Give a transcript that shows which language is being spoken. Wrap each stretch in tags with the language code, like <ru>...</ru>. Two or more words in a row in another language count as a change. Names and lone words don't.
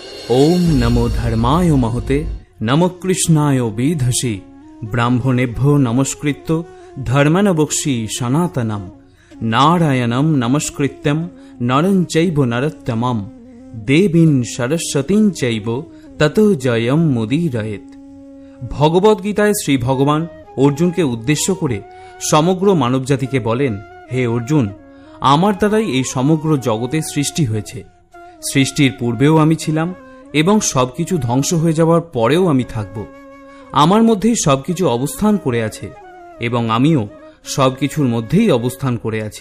<sa>ओम नमो धर्माय महते नमो कृष्णाय वेधसे ब्राह्मणेभ्यो नमस्कृत्य धर्मनवक्षि सनातनम नारायणं नमस्कृत्यं नरं चैव नरोत्तमं देवीं सरस्वतीं चैव ततो जयं मुदीरयेत्।</sa> <bn>भगवद्गीताয় শ্রী ভগবান অর্জুনকে উদ্দেশ্য করে সমগ্র মানবজাতিকে বলেন, হে অর্জুন, আমার দ্বারাই এই সমগ্র জগতের সৃষ্টি হয়েছে। সৃষ্টির পূর্বেও আমি ছিলাম এবং সবকিছু ধ্বংস হয়ে যাওয়ার পরেও আমি থাকব। আমার মধ্যেই সবকিছু অবস্থান করে আছে এবং আমিও সবকিছুর মধ্যেই অবস্থান করে আছি।</bn>